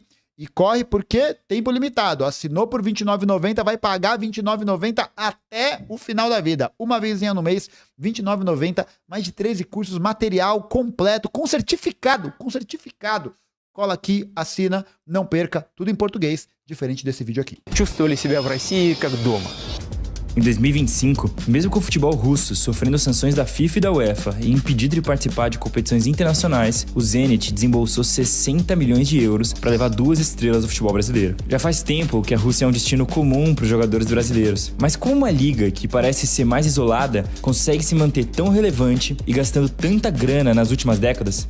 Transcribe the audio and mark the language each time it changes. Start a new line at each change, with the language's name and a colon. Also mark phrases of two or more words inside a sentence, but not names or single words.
Portuguese: E corre porque tempo limitado. Assinou por R$ 29,90, vai pagar R$ 29,90 até o final da vida. Uma vezinha no mês, R$ 29,90, mais de 13 cursos, material completo, com certificado. Cola aqui, assina, não perca, tudo em português, diferente desse vídeo aqui.
Russian: Чувствовали себя в России как дома.
Portuguese: Em 2025, mesmo com o futebol russo sofrendo sanções da FIFA e da UEFA e impedido de participar de competições internacionais, o Zenit desembolsou 60 milhões de euros para levar 2 estrelas do futebol brasileiro. Já faz tempo que a Rússia é um destino comum para os jogadores brasileiros, mas como uma liga que parece ser mais isolada consegue se manter tão relevante e gastando tanta grana nas últimas décadas?